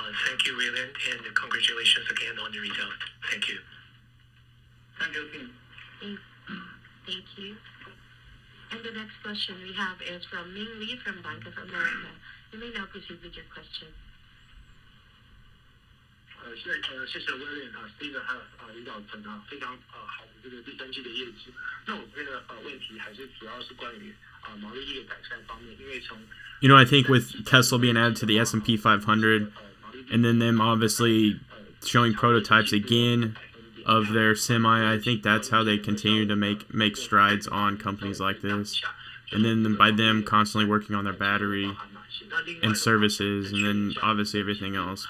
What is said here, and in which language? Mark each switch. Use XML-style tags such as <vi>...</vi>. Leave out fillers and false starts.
<en>Thank you, William, and congratulations again on the result. Thank you. Thank you, Tim. Thank you. And the next question we have is from Ming Lee from Bank of America. You may now proceed with your question.</en> <zh>谢谢 William Steven 还有领导层非常好的这个第三季的业绩。那我这边的问题还是主要是关于毛利率的改善方面，因为从</zh> <en>You know, I think with Tesla being added to the S&P 500, and then them obviously showing prototypes again of their semi, I think that's how they continue to make strides on companies like this. And then by them constantly working on their battery and services, and then obviously everything else.</en>